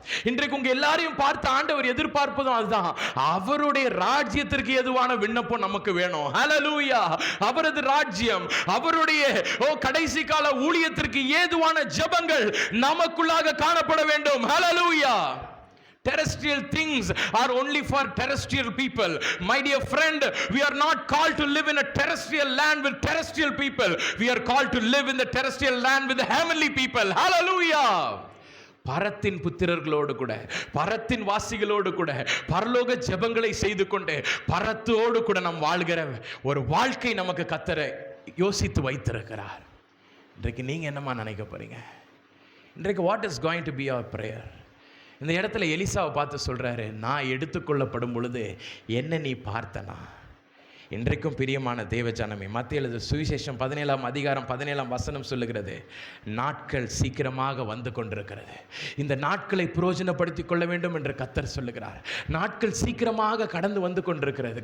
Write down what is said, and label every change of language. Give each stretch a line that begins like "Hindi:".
Tamil: இன்றைக்கு உங்க எல்லாரையும் பார்த்து ஆண்டவர் எதிர்பார்ப்பதும் அதுதான். அவருடைய ராஜ்யத்திற்கு ஏதுவான விண்ணப்பம் நமக்கு வேணும். ஹல்லேலூயா. அவரது ராஜ்யம், அவருடைய கடைசி கால ஊழியத்திற்கு ஏதுவான ஜெபங்கள் நமக்குள்ளாக காணப்பட வேண்டும். ஹல்லேலூயா.
English: Terrestrial things are only for terrestrial people. My dear friend, we are not called to live in a terrestrial land with terrestrial people. We are called to live in the terrestrial land with the heavenly people. Hallelujah.
Tamil: பரத்தின் புத்திரர்களோடு கூட, பரத்தின் வாசிகளோடு கூட பரலோக ஜெபங்களை செய்து கொண்டு பரத்தோடு கூட நாம் வாழ்கிற ஒரு வாழ்க்கை நமக்கு கர்த்தர் யோசித்து வைத்திருக்கிறார். இன்றைக்கு நீங்க என்னமா நினைக்க போறீங்க? இன்றைக்கு
English: what is going to be our prayer?
Tamil: இந்த இடத்துல எலிசாவை பார்த்து சொல்றாரு, நான் எடுத்துக்கொள்ளப்படும் பொழுது என்ன நீ பார்த்தனா? இன்றைக்கும் பிரியமான தேவஜனமே, மத்திய எழுதின சுவிசேஷம் 17ஆம் அதிகாரம் 17ஆம் வசனம் சொல்லுகிறது, நாட்கள் சீக்கிரமாக வந்து கொண்டிருக்கிறது. இந்த நாட்களை பிரயோஜனப்படுத்திக் கொள்ள வேண்டும் என்று கர்த்தர் சொல்லுகிறார். நாட்கள் சீக்கிரமாக கடந்து வந்து கொண்டிருக்கிறது.